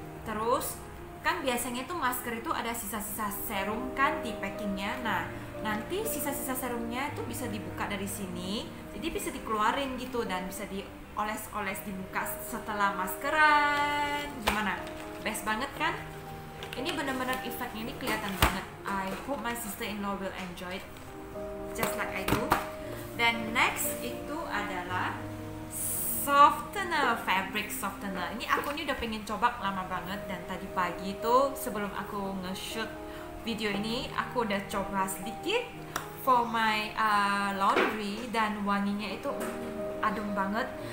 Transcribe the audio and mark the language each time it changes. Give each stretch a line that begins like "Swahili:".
Indonesian: Terus kan biasanya tuh masker itu ada sisa-sisa serum kan di packingnya. Nah, nanti sisa-sisa serumnya itu bisa dibuka dari sini, jadi bisa dikeluarin gitu, dan bisa dioles-oles di muka setelah maskeran. Gimana? Best banget kan? Ini benar-benar efeknya ini kelihatan banget.
English: I hope my sister-in-law will enjoy it just like I do.
Indonesian: Dan next itu adalah softener, fabric softener. Ini aku ini udah pengen coba lama banget, dan tadi pagi itu sebelum aku nge-shoot video ini aku udah coba sedikit
English: for my laundry,
Indonesian: dan wanginya itu adem banget.